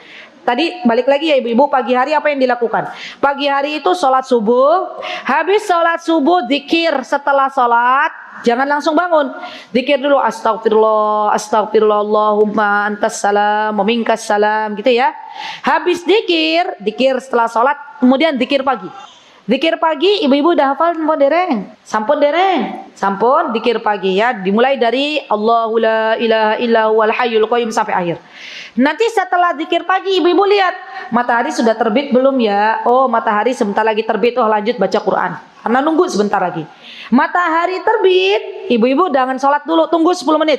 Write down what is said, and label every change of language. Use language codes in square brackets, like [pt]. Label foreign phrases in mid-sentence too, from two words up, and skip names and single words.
[id] Tadi balik lagi ya ibu-ibu, pagi hari apa yang dilakukan? Pagi hari itu sholat subuh, habis sholat subuh zikir. Setelah sholat jangan langsung bangun, zikir dulu, [ar] أستغفر الله، أستغفر الله، اللهم أنت السلام، ومنك السلام, [id] gitu ya. Habis zikir setelah sholat, kemudian zikir pagi. Zikir pagi ibu-ibu udah hafal [jv] sampun dereng? [id] Sampun zikir pagi ya, dimulai dari [ar] الله لا إله إلا هو الحي القيوم [id] sampai akhir. Nanti setelah zikir pagi ibu-ibu lihat matahari sudah terbit belum ya? Oh, matahari sebentar lagi terbit. Oh, lanjut baca Quran. Karena nunggu sebentar lagi. Matahari terbit, ibu-ibu jangan sholat dulu, tunggu 10 menit.